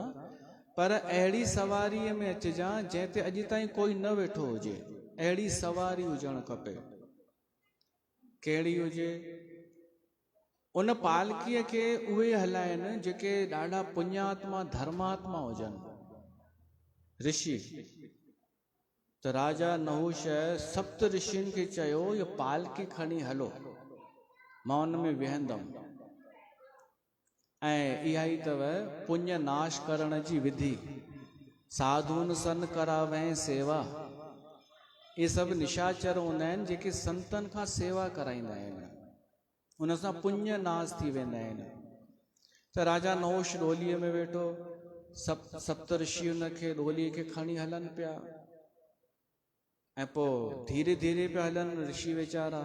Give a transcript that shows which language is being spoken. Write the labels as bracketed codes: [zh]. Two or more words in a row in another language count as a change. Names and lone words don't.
[sd] पर अहिड़ी सवारीअ में अचिजां जंहिं ते अॼु ताईं कोई न वेठो हुजे। अहिड़ी सवारी हुजणु खपे। कहिड़ी हुजे? उन पालकीअ खे उहे हलाइनि जेके ॾाढा पुण्यात्मा धर्मात्मा हुजनि, ऋषि। त राजा नहुष सप्त ऋषियुनि खे चयो, इहो पालकी खणी हलो, मां उन में विहंदमि। ऐं इहा ई अथव पुण्य नाश करण जी विधि। [awa] साधुन सन करावैं सेवा। [sd] इहे सभु निशाचर हूंदा आहिनि जेके संतनि खां सेवा कराईंदा आहिनि, उन सां पुण्य नाश थी वेंदा आहिनि। त राजा नहुष डोलीअ में वेठो, सप्त ऋषि उनखे डोलीअ खे खणी हलनि पिया। ऐं पोइ धीरे धीरे पिया हलनि ऋषि वीचारा।